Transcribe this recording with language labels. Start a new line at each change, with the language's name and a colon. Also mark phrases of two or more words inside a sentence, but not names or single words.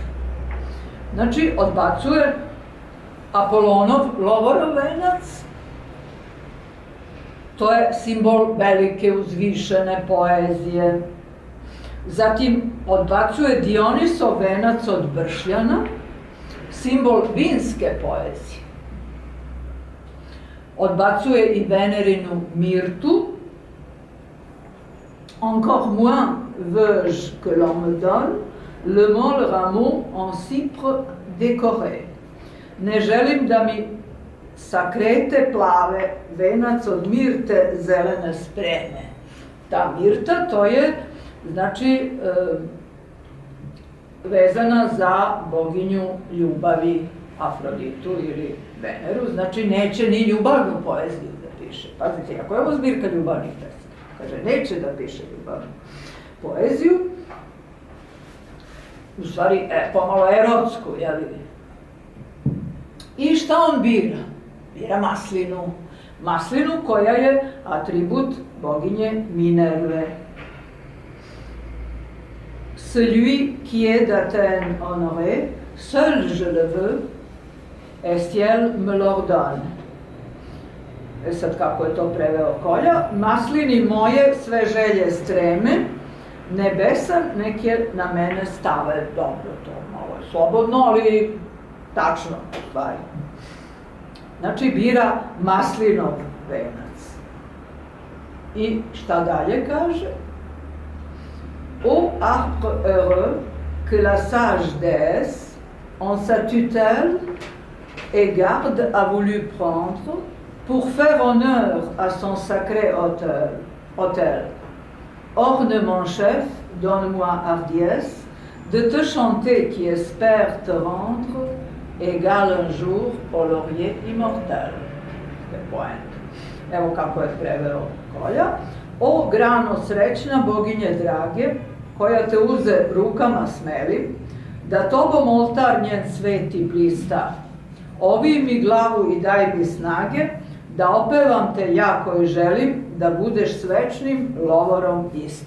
Serbian: Znači, odbacuje Apolonov lovorov venac, to je simbol velike uzvišene poezije. Zatim odbacuje Dionisov venac od bršljana, simbol vinske poezije. Odbacuje i Venerinu mirtu,
French: encore moins veux-je que l'on me donne le mol rameau en cypre décoré.
Serbian: Ne želim da mi sa krete plave venac od mirte zelene spreme. Ta mirta, to je, znači, vezana za boginju ljubavi Afroditu ili Veneru, znači neće ni ljubavnu poeziju da piše. Pazite, ako je ovo zbirka ljubavnih pesama, kaže, neće da piše ljubavnu poeziju, u stvari pomalo erotsku, jel? I šta on bira? Bira maslinu. Maslinu koja je atribut boginje Minerve.
French: Celui qui est d'Athènes honoré, seul je le veux, et ciel me l'ordonne.
Serbian: Sad kako je to preveo Kolja? Maslini moje sve želje streme, nebesan, nek je na mene stave. Dobro, to malo je slobodno, ali tačno u stvari. Znači, bira maslinov venac. I šta dalje kaže?
French: Ô arbre heureux que la sage déesse, en sa tutelle et garde, a voulu prendre pour faire honneur à son sacré autel. Orne mon chef, donne-moi hardiesse de te chanter qui espère te rendre égal un jour au laurier immortel.
Serbian: Evo kako je preveo Kolja. O grano srećna, boginje drage, koja te uze rukama smeli, da tobom oltar njen sveti blista. Ovi mi glavu i daj mi snage, da opevam te ja koji želim, da budeš s večnim lovorom ista.